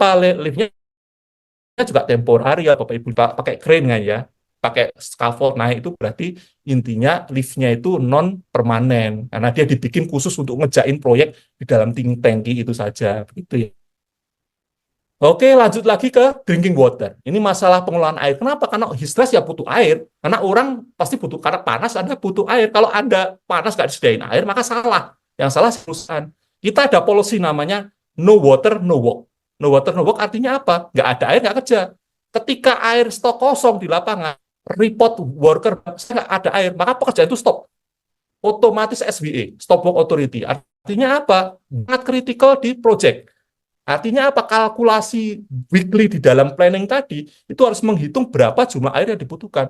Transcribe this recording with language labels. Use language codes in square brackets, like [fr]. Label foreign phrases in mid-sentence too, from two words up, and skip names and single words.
[id] Liftnya juga temporary ya, Bapak Ibu. Pakai crane kan ya. Pakai scaffold naik itu berarti intinya liftnya itu non permanen. Karena dia dibikin khusus untuk ngejain proyek di dalam tangki itu saja. Begitu ya. Oke, lanjut lagi ke [en] drinking water. [id] Ini masalah pengelolaan air. Kenapa? Karena histres ya butuh air. Karena orang pasti butuh, karena panas Anda butuh air. Kalau Anda panas nggak disediain air, maka salah. Yang salah perusahaan. Kita ada policy namanya [en] no water, no work. No water, no work [id] artinya apa? Nggak ada air, nggak kerja. Ketika air stok kosong di lapangan, [en] report worker, [id] nggak ada air, maka pekerjaan itu stop. Otomatis SWA, [en] Stop Work Authority. [id] Artinya apa? Sangat kritikal di project. Artinya apa? Kalkulasi weekly di dalam planning tadi itu harus menghitung berapa jumlah air yang dibutuhkan.